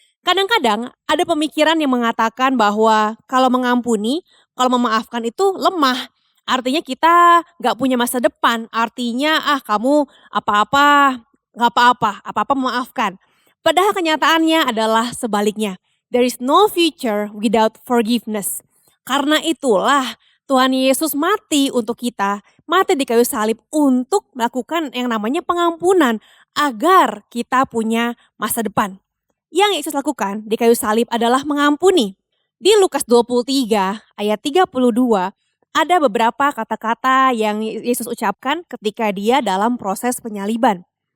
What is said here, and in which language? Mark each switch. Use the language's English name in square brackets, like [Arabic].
[Indonesian] Kadang-kadang ada pemikiran yang mengatakan bahwa kalau mengampuni, kalau memaafkan itu lemah. Artinya kita gak punya masa depan. Artinya kamu apa-apa gak apa-apa memaafkan. Padahal kenyataannya adalah sebaliknya. [English] There is no future without forgiveness. [Indonesian] Karena itulah Tuhan Yesus mati untuk kita, mati di kayu salib untuk melakukan yang namanya pengampunan agar kita punya masa depan. Yang Yesus lakukan di kayu salib adalah mengampuni. Di Lukas 23 ayat 32 ada beberapa kata-kata yang Yesus ucapkan ketika dia dalam proses penyaliban.